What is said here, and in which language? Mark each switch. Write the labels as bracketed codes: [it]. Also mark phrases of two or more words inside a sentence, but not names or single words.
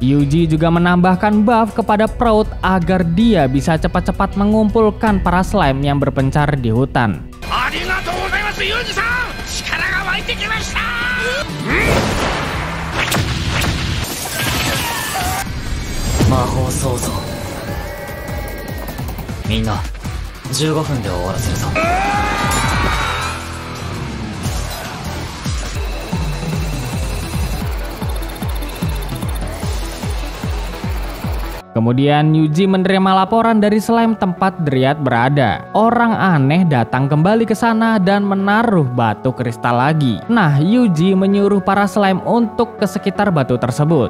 [id] Yuji juga menambahkan buff kepada Proud agar dia bisa cepat-cepat mengumpulkan para slime yang berpencar di hutan. [ja] Mina 15 分で終わらせるぞ。 [id] Kemudian Yuji menerima laporan dari slime tempat Dryad berada. Orang aneh datang kembali ke sana dan menaruh batu kristal lagi. Nah, Yuji menyuruh para slime untuk ke sekitar batu tersebut.